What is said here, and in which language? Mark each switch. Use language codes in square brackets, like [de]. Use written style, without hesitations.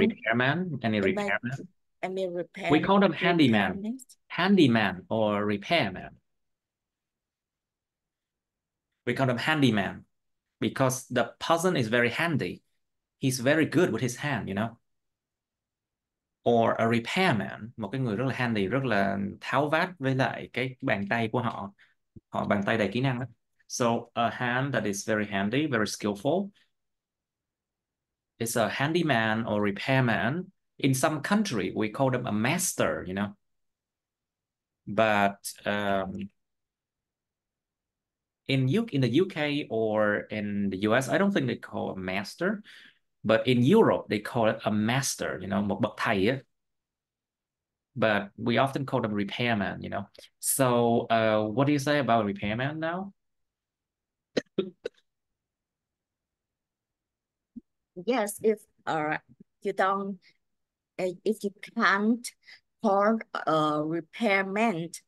[en] repairman? Any make repairman? any We call them handyman. repairment. Handyman or repairman. We call them handyman because the person is very handy. He's very good with his hand, you know. Or a repairman, [vi] một cái người rất là handy, rất là tháo vát với lại cái bàn tay của họ. Họ bàn tay đầy kỹ năng đó. [en] So a hand that is very handy, very skillful. It's a handyman or repairman. In some country, we call them a master, you know. But in the UK or in the US, I don't think they call a master. But in Europe, they call it a master, you know, [vi] một bậc thầy á. [en] But we often call them repairman, you know. So what do you say about repairman now? Yes, if you don't if you can't call a repairman